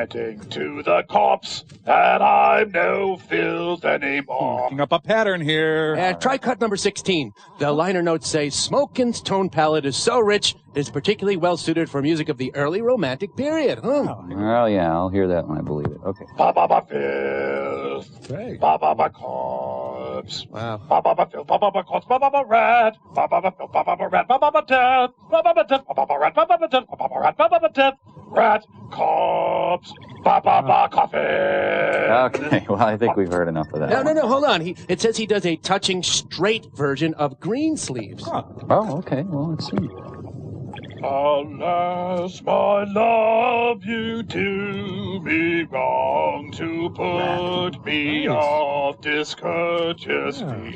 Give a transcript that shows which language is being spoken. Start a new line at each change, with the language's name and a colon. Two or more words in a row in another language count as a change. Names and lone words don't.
English: getting to the corpse that I'm no filth anymore. Picking up a pattern here. Try cut number 16. The liner notes say, Smokin's tone palette is so rich, it is particularly well suited for music of the early romantic period. Well, yeah, I'll hear that when I believe it. Okay. Ba-ba-ba filth. Ba-ba-ba corpse. Wow. Ba-ba-ba filth. Ba-ba-ba corpse. Ba-ba-ba rat. Ba-ba-ba filth. Ba-ba-ba rat. Ba-ba-ba death. Ba-ba-ba death. Ba-ba-ba rat. Ba-ba-ba death. Ba-ba-ba rat. Ba-ba-ba death. Rat. Corpse. Ba-ba-ba coffin. Okay, well, I think we've heard enough of that. No, hold on. It says he does a touching straight version of Greensleeves. Oh, okay. Well, let's see. Alas, my love, you do me wrong to put me off discourteously.